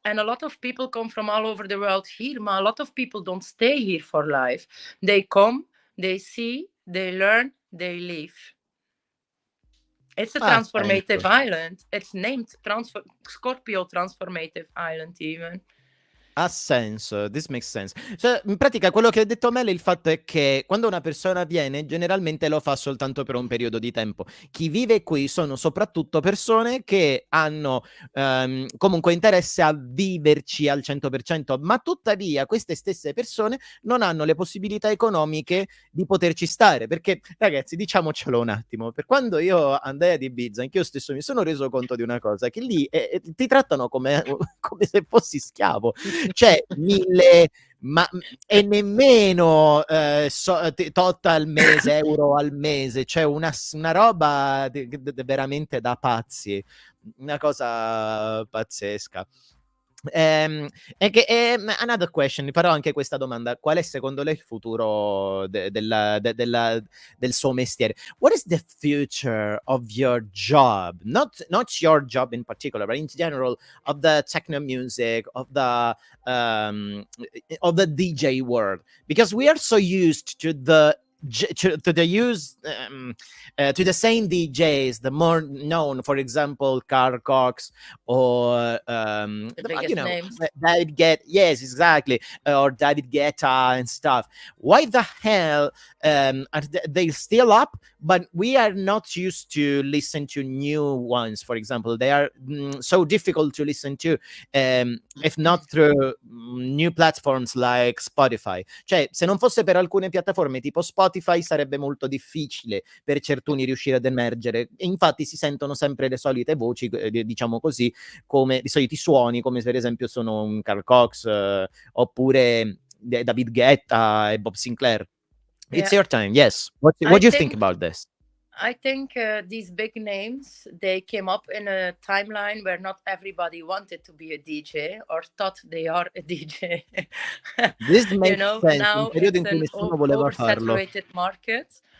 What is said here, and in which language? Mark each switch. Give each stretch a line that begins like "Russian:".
English: And a lot of people come from all over the world here, but a lot of people don't stay here for life. They come, they see, they learn, they leave. It's a
Italian: Ha
English: transformative
Italian: senso.
English: island. It's named Scorpio Transformative Island, even.
Italian: Ha senso,
English: this makes sense.
Italian: Cioè, in pratica quello che ha detto Mele, il fatto è che quando una persona viene, generalmente lo fa soltanto per un periodo di tempo. Chi vive qui sono soprattutto persone che hanno comunque interesse a viverci al 100%, ma tuttavia queste stesse persone non hanno le possibilità economiche di poterci stare, perché ragazzi, diciamocelo un attimo, per quando io andai ad Ibiza, anch'io stesso mi sono reso conto di una cosa, che lì ti trattano come, come se fossi schiavo. Cioè 1000 e nemmeno tot al mese, euro al mese, cioè una roba veramente da pazzi, una cosa pazzesca.
English: Another question,
Italian: farò anche questa domanda: qual è secondo lei il futuro del suo mestiere?
English: What is the future of your job? Not your job in particular, but in general, of the techno music, of the DJ world, because we are so used to the to the same DJs, the more known, for example, Carl Cox or The biggest names. David Guetta, yes, exactly, or David Guetta and stuff. Why the hell are they still up, but we are not used to listen to new ones? For example, they are so difficult to listen to, if not through new platforms like Spotify.
Italian: Cioè, se non fosse per alcune piattaforme tipo Spotify, sarebbe molto difficile per certuni riuscire ad emergere. E infatti si sentono sempre le solite voci, diciamo così, come i soliti suoni, come per esempio sono un Carl Cox oppure David Guetta e Bob Sinclair.
English: It's your time. Yes. What do you think about this? I think these big names, they came up in a timeline where not everybody wanted to be a DJ or thought they are a DJ. This makes sense. Now
Italian: Un periodo in
English: it's
Italian: cui
English: an
Italian: nessuno voleva farlo.
English: oversaturated market.